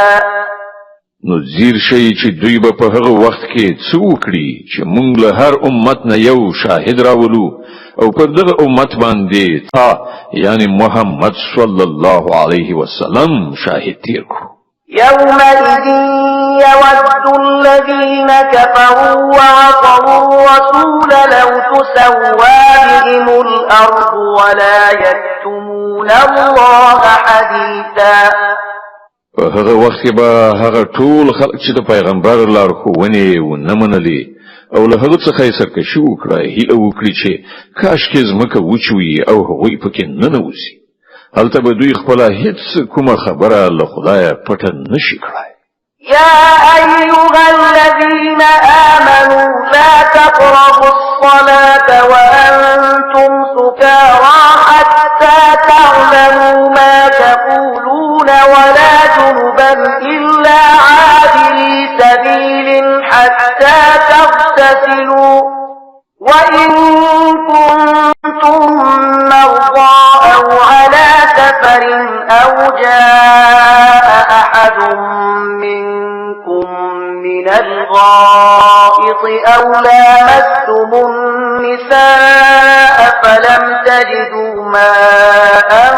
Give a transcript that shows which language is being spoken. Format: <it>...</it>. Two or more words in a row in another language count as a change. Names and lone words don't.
<ps>نو زیر شي چې دوی به په هغه وخت کې څه وکړي چې موږ له هر امت نه یو شاهد راولو او پر دغه امت باندې تا یعنی محمد</ps> <ar>صلی الله علیه وسلم</ar> <ps>شاهد تیر کړو.</ps> <ar>يومئذ يود الذين كفروا وعصوا الرسول لو تسوى بهم الأرض ولا يكتمون الله حديثا.</ar> <ps>په هغه وخت کې به هغه ټول خلک چې د پیغمبر لارښوونې ونه منلې او له هغه څخه یې سرکشي وکړه هیله وکړي چې کاشکې ځمکه وچوي او هغوی پکې ننوځي. هلته به دوی خپله هیڅ کومه خبره له خدایه پټه نشي کړای.</ps> <ar>يا أيها الذين آمنوا لا تقربوا الصلاة وأنتم سكارى حتى تعلموا ما تقولون ولا جنبا إلا عابري سبيل حتى تغتسلوا وإن كنتم مرضى أو على سفر أو جاء أحد منكم من الغائط أو لامستم النساء فلم تجدوا ماء</ar>